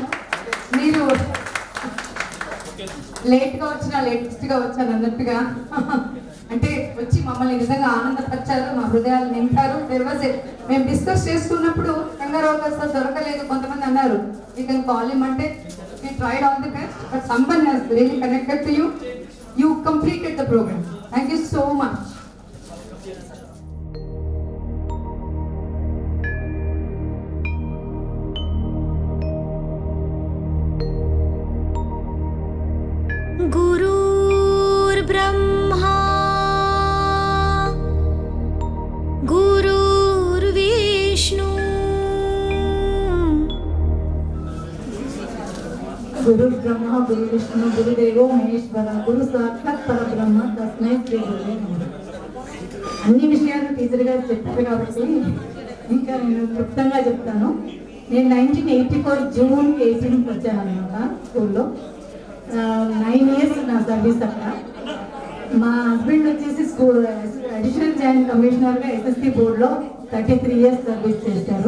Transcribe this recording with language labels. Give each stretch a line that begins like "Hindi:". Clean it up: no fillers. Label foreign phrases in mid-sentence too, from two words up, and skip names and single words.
Telugu: మీరు లేట్ గా వచ్చినా లేటెస్ట్ గా వచ్చాను అన్నట్టుగా అంటే వచ్చి మమ్మల్ని నిజంగా ఆనందపరిచారు, మా హృదయాలు నింపారు. మేము డిస్కస్ చేసుకున్నప్పుడు రంగారావు గారు సార్ దొరకలేదు, కొంతమంది అన్నారు
English: you can call him
Telugu: అంటే
English: we tried all the best, but someone has really connected to you. You completed the program. Thank you so much.
Sanskrit: गुरुर् ब्रह्मा गुरुर्विष्णु गुरु ब्रह्मा गुरु विष्णु गुरुदेवो महेश्वర गुरु साक्षात् परब्रह्म तस्मै श्री गुरवे नमः.
Telugu: అన్ని విషయాలు టీచర్ గారు చెప్పారు కాబట్టి ఇంకా నేను క్లుప్తంగా చెప్తాను. నేను 1984 జూన్ 18 వచ్చాను అనమాట స్కూల్లో. 9 years నా సర్వీస్ అక్కడ. మా హస్బెండ్ వచ్చేసి
English: school additional joint
Telugu: కమిషనర్గా ఎస్ఎస్సి బోర్డులో 33 years సర్వీస్ చేశారు.